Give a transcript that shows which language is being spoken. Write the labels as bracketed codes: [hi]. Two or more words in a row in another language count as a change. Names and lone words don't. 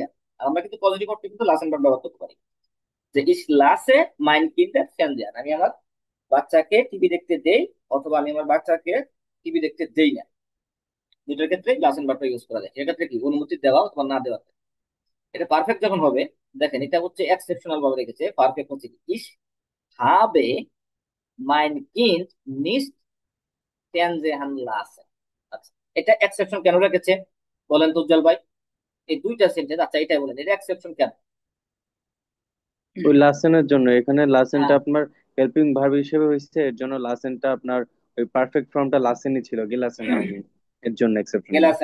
[bn] আর আমরা কিন্তু পজিটিভ অর্থে কিন্তু লাসেন ভার্ব ব্যবহার করতে পারি, যে [de] ich lasse meine Kinder fernsehen, [bn] আমি আমার বাচ্চাকে টিভি দেখতে দেই, অথবা আমি আমার বাচ্চাকে টিভি দেখতে দেই না। দুটোর ক্ষেত্রে লাসেন ভার্বটা ইউজ করা যায়, এক্ষেত্রে কি অনুমতি দেওয়া অথবা না দেওয়া। এটা পারফেক্ট যখন হবে, দেখেন এটা হচ্ছে এক্সেপশনাল ভাবে রেখেছে, পারফেক্ট হচ্ছে কি, [de] ich habe mein Kind nicht fernsehen lassen. [bn] আচ্ছা, এটা এক্সেপশন কেন রেখেছে বলেন তো উজ্জ্বল ভাই? এই দুইটা সেন্টেন্স, আচ্ছা এটাই বলেন, এটা এক্সেপশন কেন? ওই লাসেনের জন্য এখানে লাসেনটা হ্যাঁ, আপনার হেল্পিং ভার্ব হিসেবে হয়েছে, এর জন্য লাসেনটা আপনার ওই পারফেক্ট ফর্মটা লাসেনই ছিল, গিলাসেন হয়নি, এর জন্য এক্সেপশন দিয়েছে।